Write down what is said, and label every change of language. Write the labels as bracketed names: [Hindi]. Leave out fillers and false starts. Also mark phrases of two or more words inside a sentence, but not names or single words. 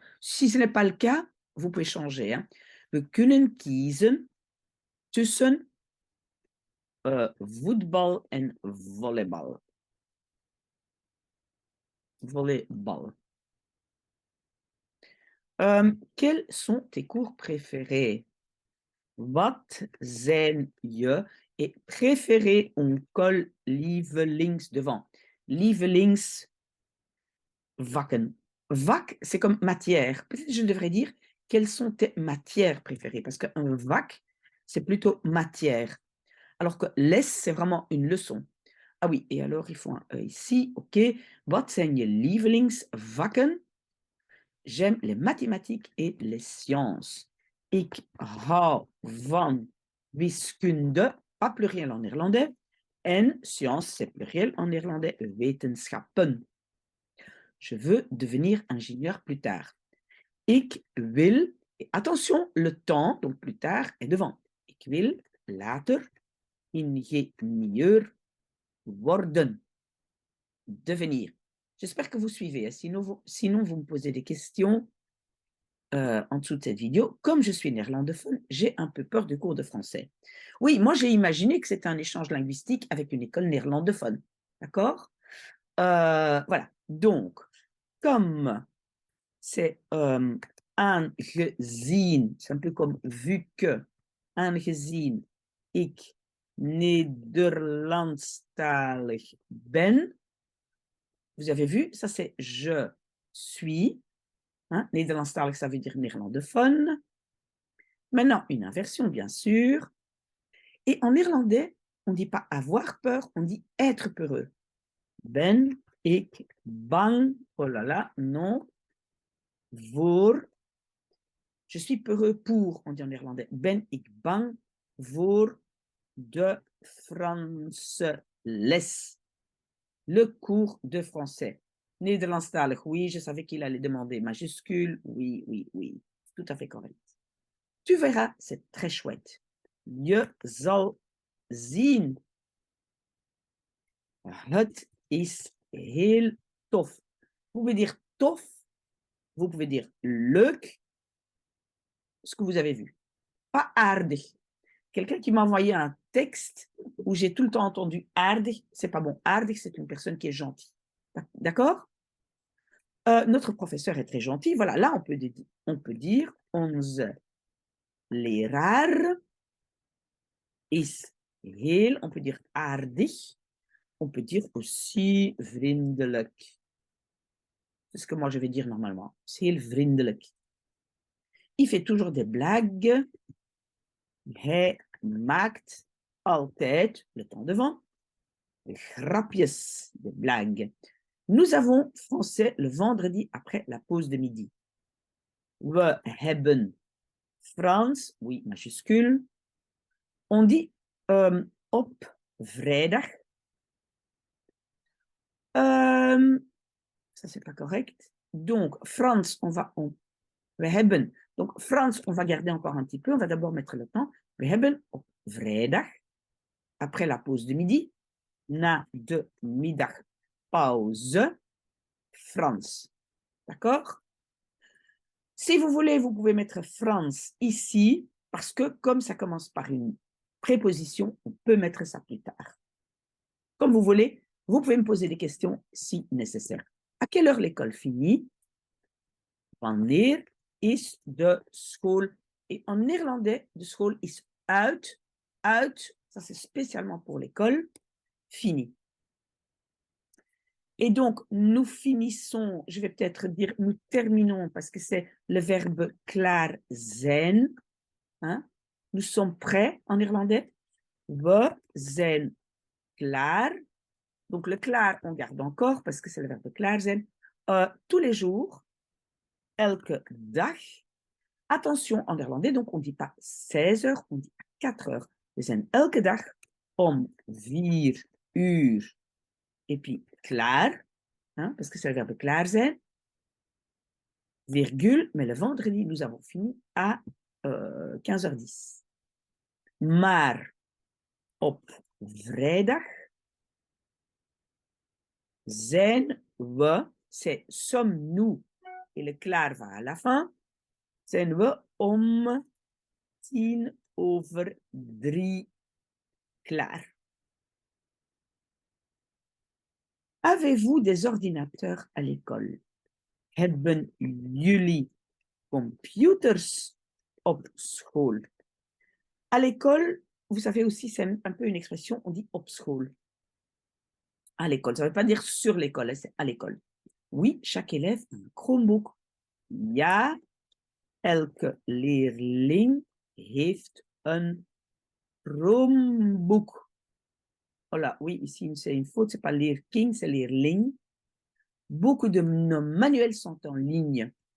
[French] Si ce n'est pas le cas, vous pouvez changer. Hein. [Dutch] We kunnen kiezen tussen voetbal en volleybal. Volleybal. [French] Quels sont tes cours préférés? [Dutch] Wat zijn je [French] et préféré, on colle lievelings devant. [Dutch] Lievelings vakken. [French] Vak, c'est comme matière. Peut-être je devrais dire quelles sont tes matières préférées parce qu'un vak, c'est plutôt matière. Alors que les, c'est vraiment une leçon. Ah oui, et alors il faut un E ici. OK. [Dutch] Wat zijn je lievelingsvakken? [French] J'aime les mathématiques et les sciences. [Dutch] Ik hou van wiskunde, [French] pas pluriel en néerlandais, en science, c'est pluriel en néerlandais, wetenschappen. Je veux devenir ingénieur plus tard. [Dutch] Ik wil, [French] et attention, le temps, donc plus tard, est devant. [Dutch] Ik wil later ingenieur worden. [French] Devenir. J'espère que vous suivez. Sinon, vous me posez des questions. en dessous de cette vidéo, comme je suis néerlandophone, j'ai un peu peur du cours de français. Oui, moi j'ai imaginé que c'était un échange linguistique avec une école néerlandophone. D'accord? Voilà. Donc, comme c'est aangezien, c'est un peu comme vu que, [Dutch] aangezien ik Nederlandstalig ben, [French] vous avez vu, ça c'est je suis, hein, Nederlandstalig ça veut dire néerlandophone. Maintenant, une inversion bien sûr, et en néerlandais, on ne dit pas avoir peur, on dit être peureux. [Dutch] Ben ik bang, [French] oh là là, non, voor, je suis peureux pour, on dit en néerlandais, [Dutch] ben ik bang voor de Franse les, [French] le cours de français. Nederlandstalig, oui, je savais qu'il allait demander majuscule, oui, oui, oui, tout à fait correct. Tu verras, c'est très chouette. [Dutch] Je zal zien. Het is heel tof. [French] Vous pouvez dire tof, vous pouvez dire leuk, ce que vous avez vu. Pas aardig. Quelqu'un qui m'a envoyé un texte où j'ai tout le temps entendu aardig, c'est pas bon. Aardig, c'est une personne qui est gentille. D'accord? Notre professeur est très gentil. Voilà, là, on peut dire [Dutch] onze leraar is heel, [French] on peut dire aardig. On peut dire aussi vriendelijk. C'est ce que moi je vais dire normalement. [Dutch] C'est heel vriendelijk. [French] Il fait toujours des blagues. [Dutch] Hij maakt altijd, [French] le temps devant, grapjes, des blagues. Nous avons français le vendredi après la pause de midi. [Dutch] We hebben Frans, [French] oui, majuscule. On dit [Dutch] op vrijdag. [French] Ça, c'est pas correct. Donc, [Dutch] Frans, we hebben. Donc, Frans, [French] on va garder encore un petit peu. On va d'abord mettre le temps. [Dutch] We hebben op vrijdag, [French] après la pause de midi, [Dutch] na de middagpauze, Frans. [French] D'accord? Si vous voulez, vous pouvez mettre Frans ici, parce que comme ça commence par une préposition, on peut mettre ça plus tard. Comme vous voulez, vous pouvez me poser des questions si nécessaire. À quelle heure l'école finit? [Dutch] Wanneer is de school? [French] Et en néerlandais, [Dutch] de school is uit. [French] Uit, ça c'est spécialement pour l'école, fini. Et donc, nous finissons, je vais peut-être dire, nous terminons, parce que c'est le verbe [Dutch] klaar zijn. [French] Hein? Nous sommes prêts en néerlandais. [Dutch] We zijn klaar. [French] Donc, le klaar, on garde encore, parce que c'est le verbe [Dutch] klaar zijn. [French] Tous les jours, elke dag. Attention, en néerlandais, donc on ne dit pas 16 heures, on dit 4 heures. [Dutch] We zijn elke dag om 4 uur. [French] Et puis, klaar, hein, parce que c'est le verbe [Dutch] klaar zijn, [French] virgule, mais le vendredi, nous avons fini à 15h10. [Dutch] Maar op vrijdag zijn we, [French] c'est sommes-nous, et le klaar va à la fin, [Dutch] zijn we om 2:10 klaar. [French] Avez-vous des ordinateurs à l'école? [Dutch] Hebben jullie computers op school? [French] À l'école, vous savez aussi, c'est un peu une expression, on dit [Dutch] op school. [French] À l'école, ça ne veut pas dire sur l'école, c'est à l'école. Oui, chaque élève a un Chromebook. [Dutch] Ja, elke leerling heeft een Chromebook. [French] Voilà, oui, ici c'est une faute, c'est pas leerling, c'est leerling. Beaucoup de nos manuels sont en ligne.